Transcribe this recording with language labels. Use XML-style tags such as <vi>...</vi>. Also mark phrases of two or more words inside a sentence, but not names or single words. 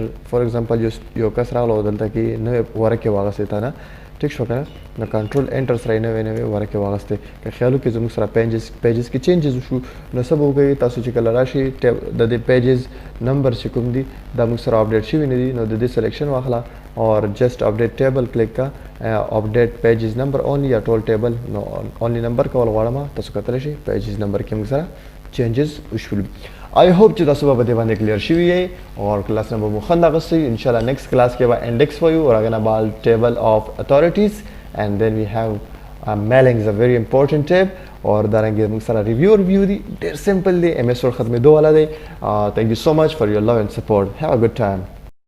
<en>for example</en> <ps>یو کس راغلو دلته کې نو ورکه واغسته تا نه ټیک شو کنه نو</ps> <en>control enter</en> <ps>سره نه ورکه واغسته که خیالو کې زموږ سره پیجز کې چینجز وشو نو سبا وګورئ تاسو چې کله راشي د دې</ps> <en>pages number</en> <ps>چې کوم دي دا موږ سره اپډیټ شوی نه دي نو د دې سلیکشن واخلا</ps> <en>or just update table</en> <ps>کلیک کا</ps> <en>update pages number only</en> <ps>یا ټول ټیبل نو</ps> <en>only number</en> <ps>کول غواړم تاسو کتلی شئ</ps> <en>pages number</en> <ps>کې موږ سره changes وشول.</ps> <en>I hope</en> <ps>چې تاسو به دې باندې کلیر شوي یې او</ps> <en>class number</en> <ps>مو خوند اخیستی</ps> <ar>ان شاء الله</ar> <en>next class</en> <ps>کې به</ps> <en>index for you or again about table of authorities and then we have mailings a very important tab</en> <ps>اور دارنګه موږ سره ریویو دی ډېر سمپل دی MS Word ختمېدو والا دی.</ps> <en>Thank you so much for your love and support. Have a good time.</en>